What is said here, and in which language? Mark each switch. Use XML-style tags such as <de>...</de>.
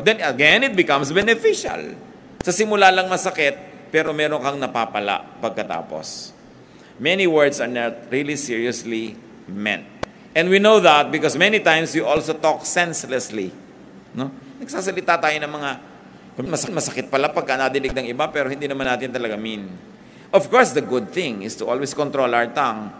<en>Then again, it becomes beneficial.</en> <tl>Sa simula lang masakit, pero meron kang napapala pagkatapos.</tl> <en>Many words are not really seriously meant. And we know that because many times we also talk senselessly. No?</en> <tl>Nagsasalita tayo ng mga masakit pala pagka nadinig ng iba pero hindi naman natin talaga mean.</tl> <en>Of course, the good thing is to always control our tongue.</en>